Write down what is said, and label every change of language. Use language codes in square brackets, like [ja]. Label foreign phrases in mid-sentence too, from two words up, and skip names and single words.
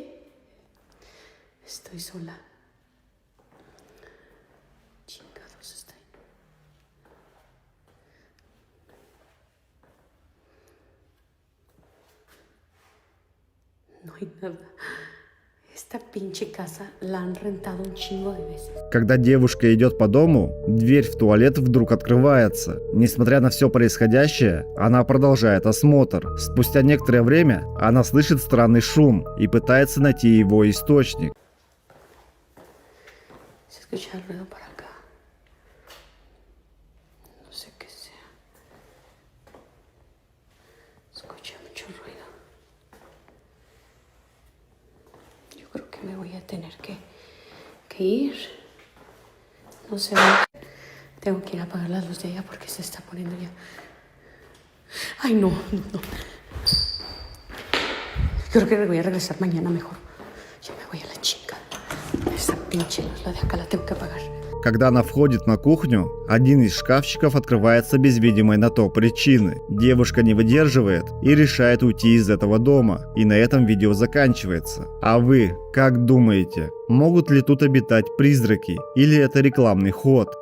[es] Estoy sola. Chingados está ahí. No hay nada. Esta pinche casa la han rentado un chingo de veces. [ru] Когда девушка идет по дому, дверь в туалет вдруг открывается. Несмотря на все происходящее, она продолжает осмотр. Спустя некоторое время она слышит странный шум и пытается найти его источник. [es] Se escucha el ruido para acá. No sé qué sea. Escucha mucho ruido. Yo creo que me voy a tener que ir. No sé. Tengo que ir a apagar la luz de ella porque se está poniendo ya. Ay, no. Creo que me voy a regresar mañana mejor. Ya me voy a la chinga. Esa pinche luz, la de acá la tengo que apagar. [ru] Когда она входит на кухню, один из шкафчиков открывается без видимой на то причины. Девушка не выдерживает и решает уйти из этого дома. И на этом видео заканчивается. А вы как думаете, могут ли тут обитать призраки или это рекламный ход?